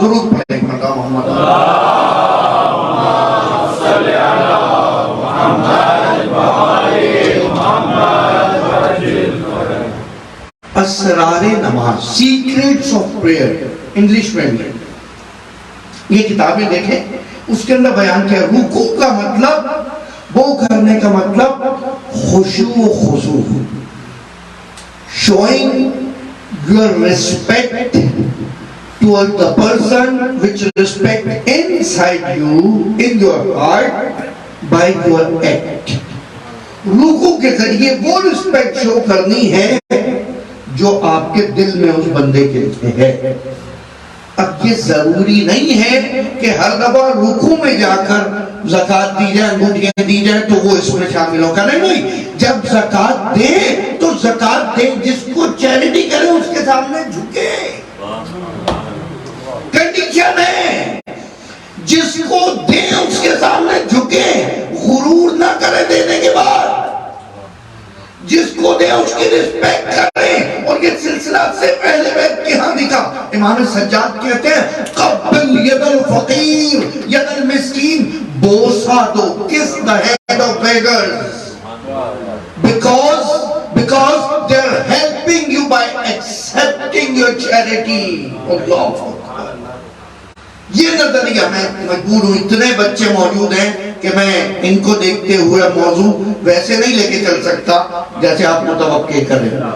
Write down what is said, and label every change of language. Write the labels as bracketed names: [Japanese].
[Urdu] درود پڑھیں مقام محمد. [Arabic] اللہم صلی علی محمد و آل محمد. [Urdu] اسرار نماز, سیکریٹس آف پریئر, انگلش میں بھی. یہ کتابیں دیکھیں, اس کے اندر بیان کیا. رکوع کا مطلب, وہ کرنے کا مطلب خشوع و خضوع, [English] showing your respect toward the person, which respect inside you, in your heart, by your act. [Urdu] رکوع کے ذریعے وہ رسپیکٹ شو کرنی ہے جو آپ کے دل میں اس بندے کے لیے ہے. اب یہ ضروری نہیں ہے کہ ہر دفعہ رکوع میں جا کر زکوٰۃ دی جائے, انگوٹھیاں دی جائیں تو وہ اس میں شامل ہو. کریں نہیں, جب زکوٰۃ دے تو زکوٰۃ دے, جس کو چیریٹی کرے اس کے سامنے جھکے. کنڈیشن ہے, جس کو دے اس کے سامنے جھکے, غرور نہ کرے دینے کے بعد. جس کو دے اس کی رسپیکٹ کریں. اور یہ سلسلہ سے پہلے بیت کی ہاں دکھا. امام سجاد کہتے ہیں [Arabic] قبل ید الفقیر ید المسکین, [Urdu] بوسا دو, [English] kiss the head of beggars, because they are helping you by accepting your charity. [Urdu] اللہ, یہ نظریہ میں مجبور ہوں, اتنے بچے موجود ہیں کہ میں ان کو دیکھتے ہوئے موضوع ویسے نہیں لے کے چل سکتا جیسے آپ متوقع کریں.